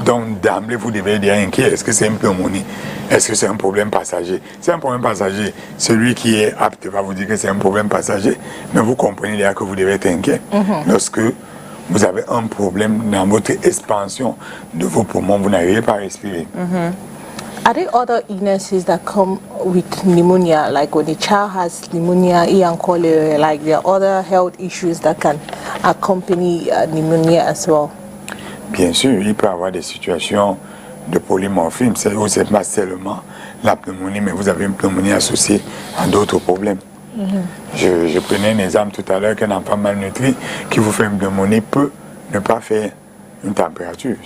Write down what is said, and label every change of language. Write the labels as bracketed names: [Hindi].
[French] Donc d'emblée, vous devez être inquiet. Est-ce que c'est une pneumonie? Est-ce que c'est un problème passager? C'est un problème passager. Celui qui est apte va vous dire que c'est un problème passager. Mais vous comprenez déjà que vous devez être inquiet. Lorsque vous avez un problème dans votre expansion de vos poumons, vous n'arrivez pas à respirer. [English] Are there other illnesses that come with pneumonia, like when the child has pneumonia, and cholera, like there are other health issues that can accompany pneumonia as well? [French] Bien sûr, il peut y avoir des situations de polymorphisme, où c'est pas seulement la pneumonie, mais vous avez une pneumonie associée à d'autres problèmes. Je prenais un exemple tout à l'heure qu'un enfant malnutri qui vous fait une pneumonie peut ne pas faire une température.